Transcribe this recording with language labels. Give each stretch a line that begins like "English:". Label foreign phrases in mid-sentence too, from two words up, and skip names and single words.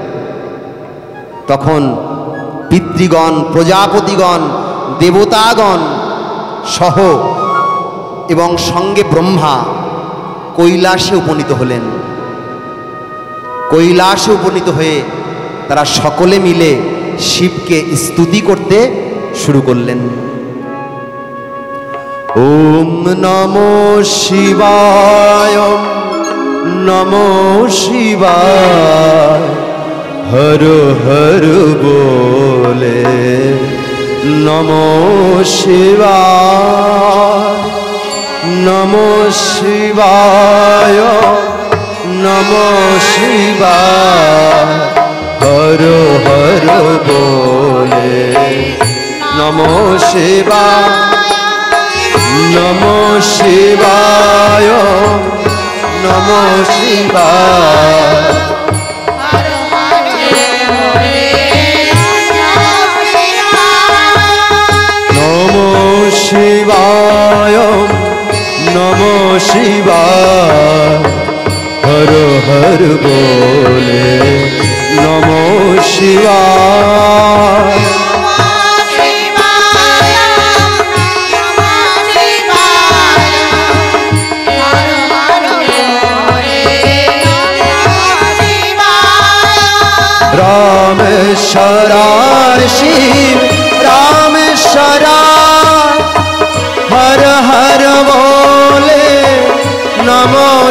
Bangla: তখন পিতৃগণ, প্রজাপতিগণ, দেবতাগণ সহ এবং সঙ্গে ব্রহ্মা কৈলাসে উপনীত হলেন। কৈলাসে উপনীত হয়ে তারা সকলে মিলে শিবকে স্তুতি করতে শুরু করলেন।
Hindi: ओम नमो शिवाय, नमो शिवाय, हर हर बोले नमो शिवाय, नमो शिवाय, नमो शिवाय, हर हर बोले नमो शिवाय, नमो शिवाय नमो शिवाय नमो शिवाय नमो शिवाय हर हर बोले नमो শিবায় रामेश्वराय शिव रामेश्वराय हर हर बोले नमो